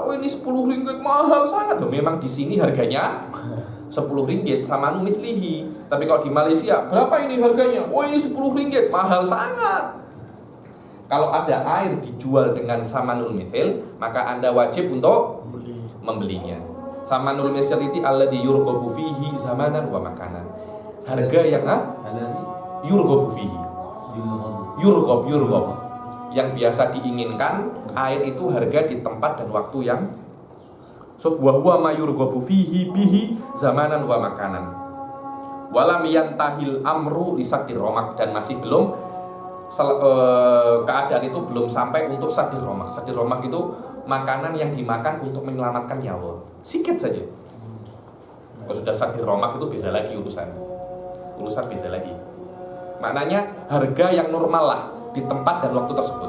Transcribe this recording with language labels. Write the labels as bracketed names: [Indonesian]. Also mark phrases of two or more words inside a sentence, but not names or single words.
[Malay] Ini 10 ringgit, mahal sangat. Memang di sini harganya 10 ringgit sama mithlihi. Tapi kalau di Malaysia, berapa ini harganya? Ini 10 ringgit, mahal sangat. Kalau ada air dijual dengan [Arabic] ثمن المثل, [Malay] maka Anda wajib untuk membelinya. [Arabic] ثمن المثل itu الذي يرغب فيه زمانا ومكانا. [Malay] Harga yang [Arabic] Alladzi يرغب فيه. yulghab. Yurghab. [Malay] Yang biasa diinginkan, air itu harga di tempat dan waktu yang [Arabic] وهو ما يرغب فيه به زمانا ومكانا. ولم ينته الأمر لسد الرمق, [Malay] dan masih belum keadaan itu belum sampai untuk [Arabic] سد الرمق. سد الرمق [Malay] itu makanan yang dimakan untuk menyelamatkan nyawa. Sikit saja. Kalau sudah [Arabic] سد الرمق [Malay] itu beda lagi urusan beda lagi. Maknanya harga yang normal lah di tempat dan waktu tersebut.